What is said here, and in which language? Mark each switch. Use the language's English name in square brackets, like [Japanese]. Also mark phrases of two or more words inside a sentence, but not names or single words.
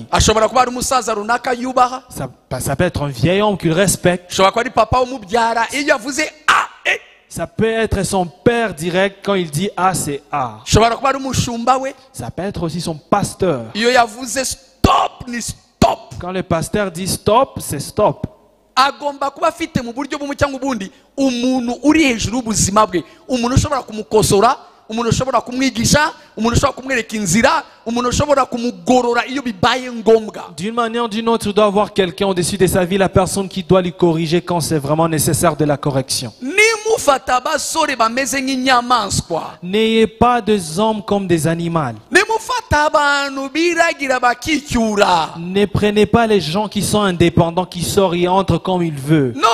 [French] Ça peut être un vieil homme qu'il respecte. Ça peut être son père direct quand il dit A, c'est A. Ça peut être aussi son pasteur. Quand le pasteur dit stop, c'est stop. [Kinyarwanda] Agomba kuba afite mu buryo bumwe cyangwa ubundi umuntu uri hejuru y'ubuzima bwe, umuntu ushobora kumukosora, umuntu ushobora kumwigisha, umuntu ushobora kumwereka inzira, umuntu ushobora kumugorora iyo bibaye ngombwa. [French] D'une manière ou d'une autre, tu dois avoir quelqu'un au-dessus de sa vie, la personne qui doit lui corriger quand c'est vraiment nécessaire de la correction. N'ayez pas des hommes comme des animaux. Ne prenez pas les gens qui sont indépendants, qui s'orientent comme ils veulent.